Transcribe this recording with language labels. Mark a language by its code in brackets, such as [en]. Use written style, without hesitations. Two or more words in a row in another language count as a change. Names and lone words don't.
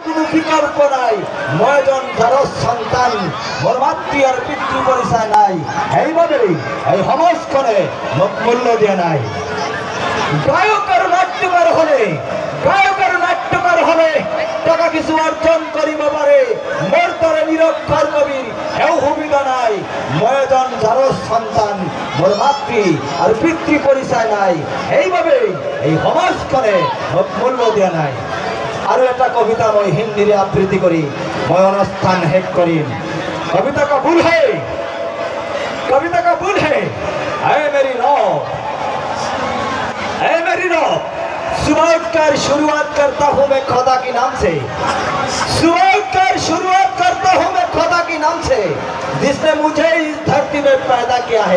[as] কোনো বিকল্প নাই। ময়জন যার সন্তান মোর মাতৃ আর পিতৃ পরিচয় নাই, এইভাবেই এই সমাজখনে মোক মূল্য দিয়ে নাই। গায়ক আর নাট্যকার হলে টাকা কিছু অর্জন করিব পারে, মোর তরে নিরক্ষর কবির এও সুবিধা নাই। ময়জন যার সন্তান মোর মাতৃ আর পিতৃ পরিচয় নাই, এইভাবেই এই সমাজখনে মোক মূল্য দিয়া নাই। আৰু এটা কবিতা মই হিন্দীৰে আবৃত্তি কৰি মই অনুষ্ঠান শেষ কৰিম। [hi] कविता का बुल है ऐ मेरी रौब, ऐ मेरी रौब, सुबह उठकर शुरुआत करता हूँ मैं खुदा के नाम से, सुबह उठकर शुरुआत करता हूँ मैं खुदा के नाम से, जिसने मुझे इस धरती में पैदा किया है।